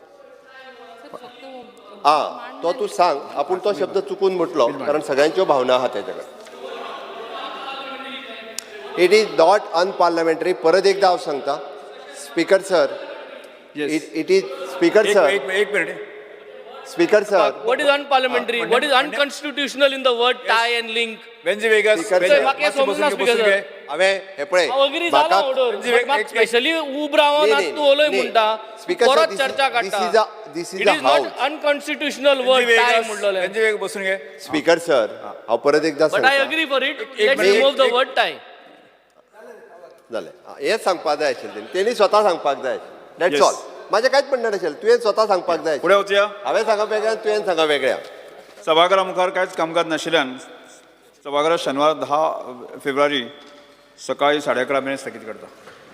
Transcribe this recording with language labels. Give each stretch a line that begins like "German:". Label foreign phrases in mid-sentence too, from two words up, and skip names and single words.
Konkani: तो तूं सांग आपूण तो शब्द चुकून म्हटलो कारण सगळ्यांच्यो भावना आहा तेच्या कडेन.
English: It is not unparliamentary.
Konkani: परत एकदा हांव सांगता
English: Speaker sir it is Speaker sir
Konkani: एक मिनिट.
English: Speaker sir What is unparliamentary? What is unconstitutional in the word tie and link?
Konkani: बेन्झी वेगस म्हाका समजना
English: Speaker sir.
Konkani: हांवें हे पळय हांव अग्री जाला ऑर्डर. म्हाका स्पेशली उब रावन आज तूं उलय म्हणटा. परत चर्चा काडटा.
English: This It is a is not House. unconstitutional word tie म्हणलोले.
Konkani: बेन्झी वेग बसून घे.
English: Speaker sir
Konkani: हांव परत एकदा
English: But I
Konkani: सांगता
English: agree for it. Let's remove the word tie.
Konkani: जालें हेंच सांगपाक जाय आशिल्लें तेणी स्वता सांगपाक जाय.
English: That's all.
Konkani: म्हाजें कांयच म्हणणें नाशिल्लें तुवें स्वता सांगपाक जाय. पुढे वचुया. हांवें सांगप वेगळ्या तुवें सांगप वेगळ्या. सभागृहा मुखार कांयच कामकाज नाशिल्ल्यान सभागृह शेनवार 10 फेब्रुवारी सकाळी 11:30 मेरेन स्थगीत करता.